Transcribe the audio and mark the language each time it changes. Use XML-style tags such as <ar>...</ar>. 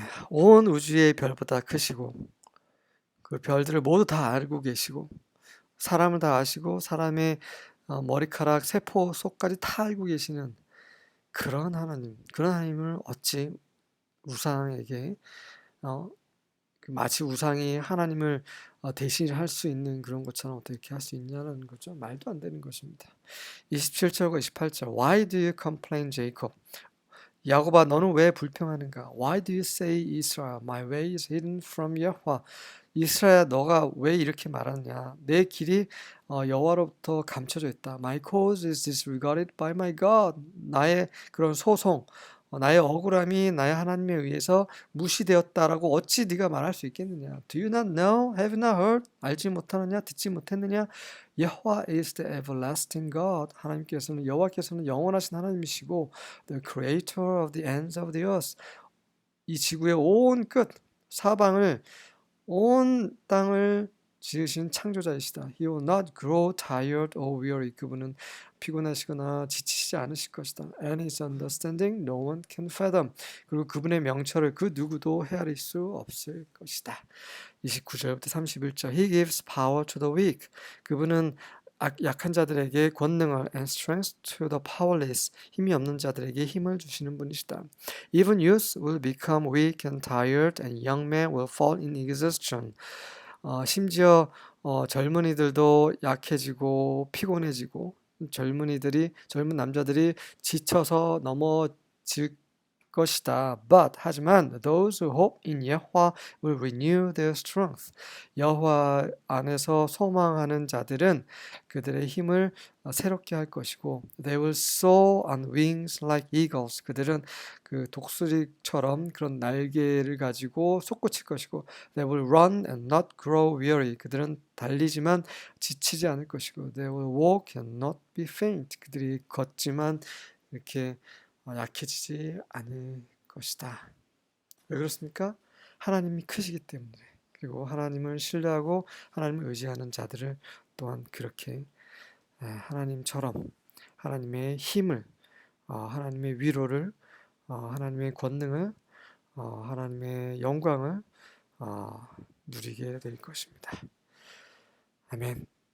<ko>온 우주의 별보다 크시고 그 별들을 모두 다 알고 계시고 사람을 다 아시고 사람의 머리카락, 세포 속까지 다 알고 계시는 그런 하나님을 어찌 우상에게 마치 우상이 하나님을 대신할 수 있는 그런 것처럼 어떻게 할 수 있냐는 거죠. 말도 안 되는 것입니다. 27절과 28절.</ko> <en>Why do you complain, Jacob?</en> <ko>야곱아, 너는 왜 불평하는가?</ko> <en>Why do you say, Israel, my way is hidden from Yahweh?</en> <ko>이스라엘, 너가 왜 이렇게 말하느냐? 내 길이 여호와로부터 감춰져 있다.</ko> <en>My cause is disregarded by my God.</en> <ko>나의 그런 소송, 나의 억울함이 나의 하나님에 의해서 무시되었다라고 어찌 네가 말할 수 있겠느냐?</ko> <en>Do you not know? Have you not heard?</en> <ko>알지 못하느냐? 듣지 못했느냐?</ko> <en>Yahweh is the everlasting God.</en> <ko>여호와께서는 영원하신 하나님이시고</ko> <en>the creator of the ends of the earth.</en> <ko>이 지구의 온 끝, 사방을 온 땅을 지으신 창조자이시다.</ko> <en>He will not grow tired or weary.</en> <ko>그분은 피곤하시거나 지치지 않으실 것이다.</ko> <en>And his understanding no one can fathom.</en> <ko>그리고 그분의 명철을 그 누구도 헤아릴 수 없을 것이다. 29절부터 31절.</ko> <en>He gives power to the weak.</en> <ko>그분은 약한 자들에게 권능을</ko> <en>and strength to the powerless.</en> <ko>힘이 없는 자들에게 힘을 주시는 분이시다.</ko> <en>Even youth will become weak and tired and young men will fall in exhaustion.</en> <ko>심지어 젊은이들도 약해지고 피곤해지고 젊은 남자들이 지쳐서 넘어질 것이다.</ko> <en>But</en> <ko>하지만</ko> <en>those who hope in 여호와 will renew their strength.</en> <ko>여호와 안에서 소망하는 자들은 그들의 힘을 새롭게 할 것이고</ko> <en>they will soar on wings like eagles.</en> <ko>그들은 그 독수리처럼 그런 날개를 가지고 솟구칠 것이고</ko> <en>they will run and not grow weary.</en> <ko>그들은 달리지만 지치지 않을 것이고</ko> <en>they will walk and not be faint.</en> <ko>그들이 걷지만 이렇게 약해지지 않을 것이다. 왜 그렇습니까? 하나님이 크시기 때문에. 그리고 하나님을 신뢰하고 하나님을 의지하는 자들을 또한 그렇게 하나님처럼 하나님의 힘을, 하나님의 위로를, 하나님의 권능을, 하나님의 영광을 누리게 될 것입니다. 아멘.</ko>